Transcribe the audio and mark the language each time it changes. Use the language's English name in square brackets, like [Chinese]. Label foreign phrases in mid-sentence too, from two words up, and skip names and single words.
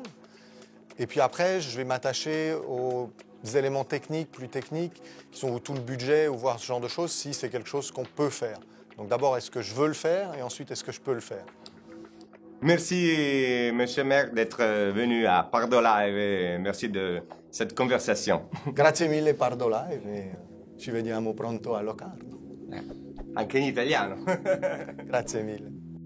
[French] Et puis après, je vais m'attacher aux éléments techniques, plus techniques, qui sont tout le budget ou voir ce genre de choses, si c'est quelque chose qu'on peut faire. Donc d'abord, est-ce que je veux le faire et ensuite, est-ce que je peux le faire? Merci, Monsieur Merck, d'être venu à Pardo Live et merci de cette conversation. [Italian] Grazie mille Pardo Live e ci vediamo pronto a Locarno. Anche in italiano. Grazie mille.